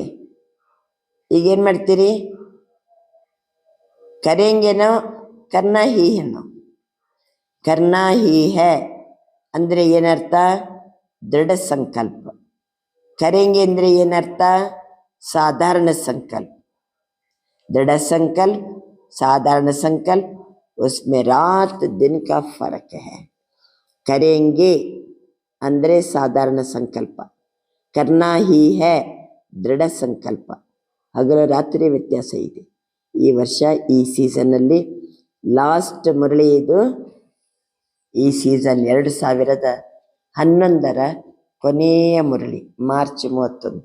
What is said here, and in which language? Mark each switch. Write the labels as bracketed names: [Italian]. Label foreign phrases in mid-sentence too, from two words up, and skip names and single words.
[Kannada] ಈಗೇನು ಮಾಡ್ತೀರಿ? ಕರೆಂಗೆನೋ [Hindi] करना ही [Kannada] ಏನೋ? [Hindi] करना ही है [Kannada] ಅಂದರೆ ಏನರ್ಥ? ದೃಢ ಸಂಕಲ್ಪ. ಕರೆಂಗೆ ಅಂದರೆ ಏನರ್ಥ? ಸಾಧಾರಣ ಸಂಕಲ್ಪ. [Hindi] दृढ़ संकल्प, साधारण संकल्प, उसमें रात दिन का फर्क है. [Kannada] करेंगे ಅಂದರೆ ಸಾಧಾರಣ ಸಂಕಲ್ಪ, [Hindi] करना ही है [Kannada] ದೃಢ ಸಂಕಲ್ಪ. ಹಗಲು ರಾತ್ರಿ ವ್ಯತ್ಯಾಸ ಇದೆ. ಈ ವರ್ಷ ಈ ಸೀಸನ್ನಲ್ಲಿ ಲಾಸ್ಟ್ ಮುರಳಿ ಇದು. ಈ ಸೀಸನ್ 2011ರ ಕೊನೆಯ ಮುರಳಿ, ಮಾರ್ಚ್ 31.